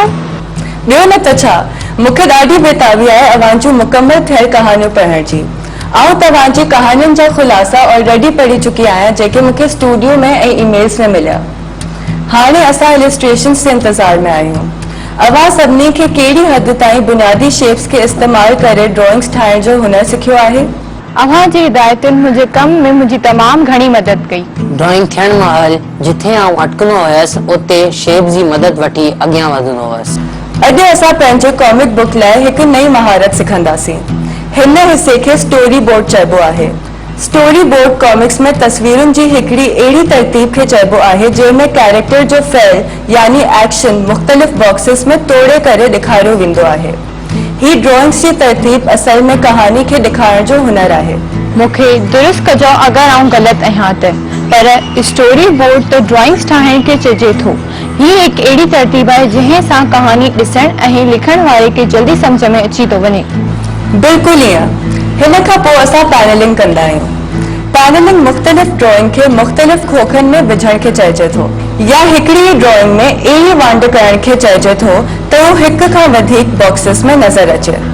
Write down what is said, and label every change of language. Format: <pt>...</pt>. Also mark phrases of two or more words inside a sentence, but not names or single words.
<sd>ॿियो न त छा, मूंखे ॾाढी बेताबी आहे अवां जूं मुकमल थियल कहानियूं पढ़ण जी। आउं तव्हांजी कहानियुनि जा ख़ुलासा ऑलरेडी पढ़ी चुकी आहियां जेके मूंखे स्टूडियो में ऐं ईमेल्स में मिलिया। हाणे असां इलस्ट्रेशन्स जे इंतज़ार में आहियूं। अवां सभिनी खे कहिड़ी हद ताईं बुनियादी शेप्स के इस्तेमाल करे ड्राइंग्स ठाहिण जो हुनर सिखियो आहे? अव्हां जी हिदायतुनि मुंहिंजे कम में मुंहिंजी तमामु घणी मदद कई। ड्राइंग थियण महिल जिथे आउं अटकंदो हुयसि उते शेप जी मदद वठी अॻियां वधंदो हुयसि। अॼु असां पंहिंजे कॉमिक बुक लाइ हिकु नई महारत सिखंदासीं। हिन हिसे खे</sd> <en>story board</en> <sd>चइबो आहे।</sd> <en>story board</en> <sd>कॉमिक्स में तस्वीरुनि जी हिकिड़ी अहिड़ी तरतीब खे चइबो आहे जंहिंमें कैरेक्टर जो फ़इल यानी एक्शन मुख़्तलिफ़ बॉक्सिस में तोड़े करे ॾेखारियो वेंदो आहे। ही ड्राइंग्स जी तरतीब असल में कहानी के दिखाण जो हुनर आहे। मूंखे दुरुस्त कजो अगर आऊं गलत आहियां त, पर</sd> <en>story board</en> <sd>तो ड्राइंग्स ठाहिण के चइजे थो। ही एक अहिड़ी तरतीब आहे जंहिं सां कहानी ॾिसण ऐं लिखण वारे खे जल्दी सम्झ में अची थो वञे। बिल्कुल ईअं। हिन खां पोइ असां पैनलिंग कंदा आहियूं। पैनलिंग मुख़्तलिफ़ ड्राइंग खे मुख़्तलिफ़ खोखनि में विझण खे चइजे थो, या हिकिड़ी ड्राइंग में अहिड़ी वांड करण खे चइजे थो त उहो हिक खां वधीक बॉक्सिस में नज़र अचे।</sd>